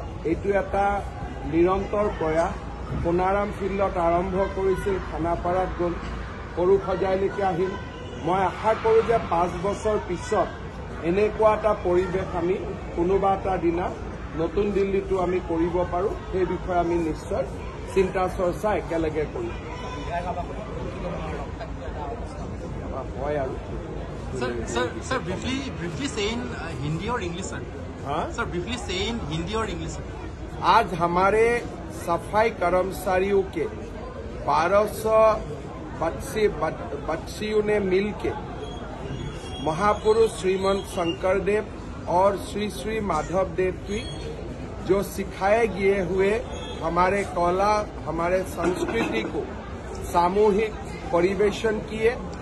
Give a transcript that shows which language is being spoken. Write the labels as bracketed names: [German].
[Assamese] এইটো এটা নিৰন্তৰ প্ৰয়াস সোণাৰাম ফিল্ডত আৰম্ভ কৰিছিল খানাপাৰাত গ'ল সৰু সজাইলৈকে আহিল মই আশা কৰোঁ যে 5 বছৰ পিছত এনেকুৱা এটা পৰিৱেশ আমি কোনোবা এটা দিনা নতুন দিল্লীতো আমি কৰিব পাৰোঁ সেই বিষয়ে আমি নিশ্চয় চিন্তা চৰ্চা একেলগে কৰিম হয় আৰু [English] Sir, briefly say in Hindi or English, sir. Sir, briefly say in Hindi or English, sir. [Hindi] आज हमारे सफाई कर्मचारियों के 1200 बच्चियों ने मिलकर महापुरुष श्रीमंत शंकरदेव और श्री श्री माधवदेव की जो सिखाए गए हुए हमारे कला हमारे संस्कृति को सामूहिक परिवेशन किए